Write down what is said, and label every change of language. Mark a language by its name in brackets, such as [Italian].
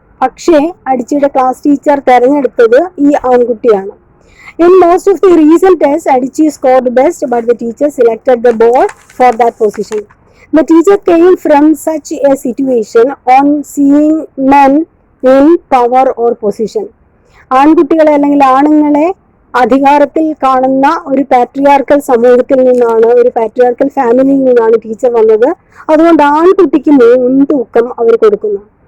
[Malayalam] പക്ഷേ അടിച്ചിയുടെ class teacher തെരഞ്ഞെടുത്തത് ഈ ആൺകുട്ടിയാണ്. [English] In most of the recent tests, Adichie scored best, but the teacher selected the boy for that position. The teacher came from such a situation on seeing men in power or position. [Malayalam] ആൺകുട്ടികളെ അല്ലെങ്കിൽ ആണുങ്ങളെ അധികാരത്തിൽ കാണുന്ന ഒരു patriarchal സമൂഹത്തിൽ നിന്നാണ്, ഒരു patriarchal ഫാമിലിയിൽ നിന്നാണ് ടീച്ചർ വന്നത്. അതുകൊണ്ട് ആൺകുട്ടിക്ക് മുൻതൂക്കം അവർ കൊടുക്കുന്നു.